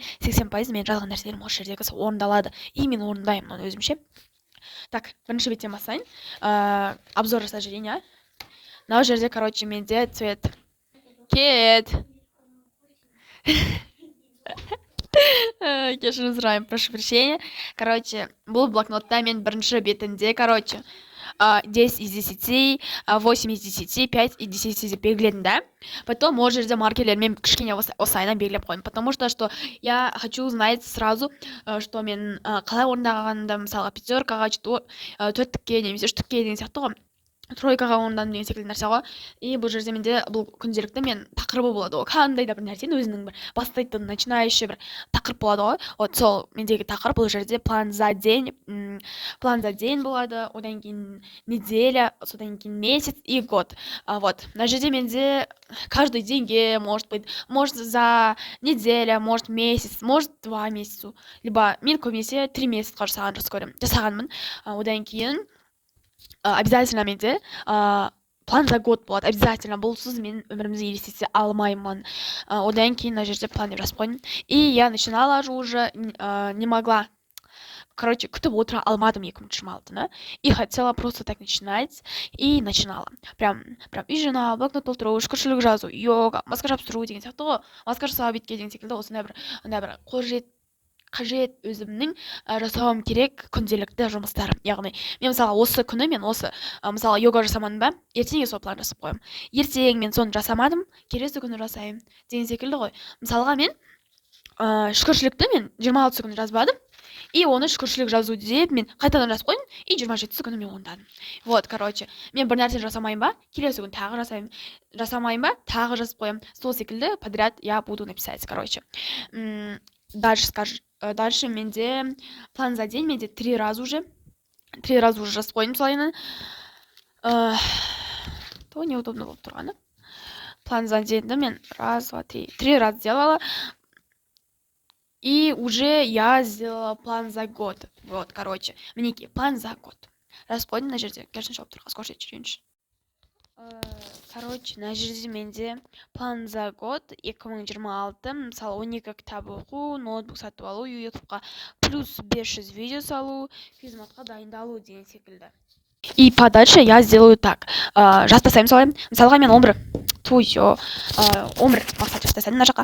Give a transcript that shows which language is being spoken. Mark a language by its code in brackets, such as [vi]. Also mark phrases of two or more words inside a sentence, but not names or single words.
[kk] 80% мен жазған нәрселерім осы жердегі орындалады. И мен орындаймын оны өзімше. Так, бірінші беттен басайын. Обзор жасап жіберейін, а? Мынау жерде, короче, менде цвет. Кет. Кешірім сұраймын, [ru] прошу прощения. [kk] Короче, бұл блокнотта мен бірінші бетінде, короче, [ru] 10 из 10, 8 из 10, 5 из 10 [kk] деп белгіледім, да? Потом ол жерде маркерлермен кішкене осайынан белгілеп қойдым. [ru] Потому что я хочу знать сразу, что [kk] мен қалай орындағанымда, мысалға пятеркаға, 4-ке немесе 3-ке деген сияқты ғой. Тройкаға орындадым деген секілді нәрсе ғой. И бұл жерде менде бұл күнделікті мен тақырыбы болады ғой. Қандай да бір нәрсені өзінің бір бастайтын, начинающий бір тақырып болады ғой. Вот сол мендегі тақырып бұл жерде [ru] план за день [kk] болады, одан кейін неделя, содан кейін [ru] месяц и год. [kk] Вот. На жерде менде каждый деньге, может быть, может за неделя, может месяц, может 2 месяца. Либо мен көбінесе 3 месяцқа жасағанмын. Одан кейін обязательно менде [ru] план за год [kk] болады. Обязательно бұлсыз мен өмірімізді елестете алмаймын. Одан кейін мына жерде план деп жазып қойдым. [ru] И я начинала уже не могла. [kk] Короче, күтіп отыра алмадым 2026-ны. [ru] И хотела просто так начинать. И начинала. [kk] Прям үй жинау, блокнот толтыру, шүкіршілік жазу, йога, маска жабыстыру деген сияқты ғой. Маска жасау бетке деген секілді осындай бір қажет өзімнің жасауым керек күнделікті жұмыстарым. Яғни мен мысалы осы күні мен осы мысалы йога жасамадым ба, ертеңге сол план жасап қоямын. Ертең мен соны жасамадым, келесі күні жасаймын деген секілді ғой. Мысалға мен шүкіршілікті мен 26 күні жазбадым. И оны шүкіршілік жазу деп мен қайтадан жазып қойдым, и 27 күні мен орындадым. Вот, короче, мен бір нәрсе жасамайын ба, келесі күні тағы жасаймын. Жасамайын ба, тағы жазып қоямын. Сол секілді [ru] подряд я буду написать, короче. Дальше менде план за день, менде 3 раза уже [kk] жазып қойдым солайынан. [ru] То неудобно [kk] болып тұрғаны. [ru] План за день, да, мен 1, 2, 3. 3 раза сделала. И уже я сделала план за год. Вот, короче, мінекей, план за год. [kk] Жазып қойдым мына жерде. Керісінше болып тұрған, скорше жүрейінші. Короче, на жерде менде [ru] план за год 2026, [kk] мысалы 12 кітап оқу, ноутбук сатып алу, ютубқа плюс 500 видео салу, физматқа дайындалу деген секілді. [ru] И подальше я сделаю так. [kk] Жастасаймын солай. Мысалға мен 11 мақсат жастасаймын мына жаққа.